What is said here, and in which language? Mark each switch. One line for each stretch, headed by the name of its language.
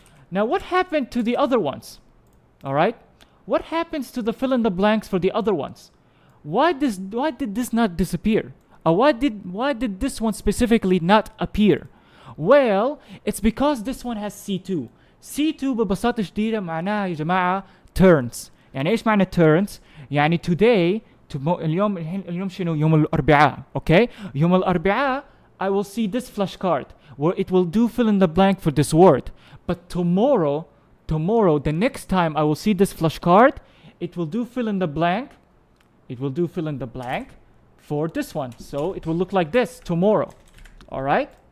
English: Now what happened to the other ones? All right? What happens to the fill in the blanks for the other ones? Why did this not disappear? Why did this one specifically not appear? Well, it's because this one has C2.
Arabic: C2 ببساطة شديدة معناها يا جماعة turns. يعني إيش معنى turns؟ يعني today اليوم شنو؟ يوم الأربعاء.
English: Okay?
Arabic: يوم الأربعاء
English: I will see this flashcard where it will do fill in the blank for this word. But tomorrow, the next time I will see this flashcard, it will do fill in the blank. It will do fill in the blank for this one. So it will look like this tomorrow. All right?